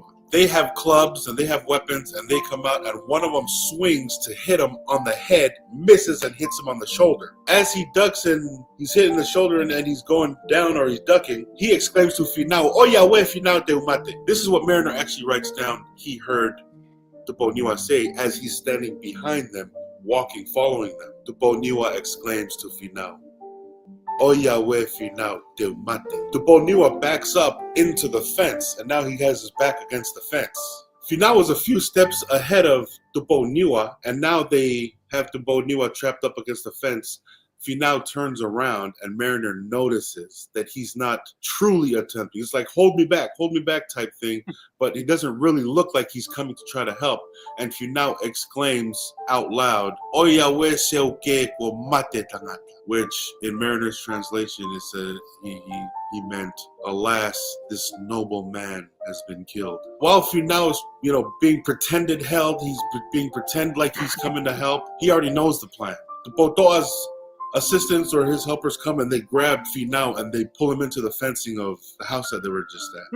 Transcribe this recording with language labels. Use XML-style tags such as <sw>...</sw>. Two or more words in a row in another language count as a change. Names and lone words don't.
<en>They have clubs and they have weapons, and they come out, and one of them swings to hit him on the head, misses, and hits him on the shoulder. As he ducks and he's hitting the shoulder and he's going down, or he's ducking, he exclaims to Finau,</en> <to>"Oya we Finau te umate."</to> <en>This is what Mariner actually writes down he heard Tupo Niwa say as he's standing behind them, walking, following them. Tupo Niwa exclaims to Finau,</en> <to>Oyawe Finau de Mate.</to> <en>Tuponiwa backs up into the fence, and now he has his back against the fence. Finau was a few steps ahead of Tuponiwa, and now they have Tuponiwa trapped up against the fence. Finau turns around, and Mariner notices that he's not truly attempting. It's like, hold me back type thing, but it doesn't really look like he's coming to try to help. And Finau exclaims out loud,</en> <to>Oyawe seuke ko mate tangata,</to> <en>which in Mariner's translation it said he meant, alas, this noble man has been killed. While Finau is, being pretended held, he's being pretend like he's coming to help, he already knows the plan. The Potoa's assistants or his helpers come and they grab Finau and they pull him into the fencing of the house that they were just at.</en>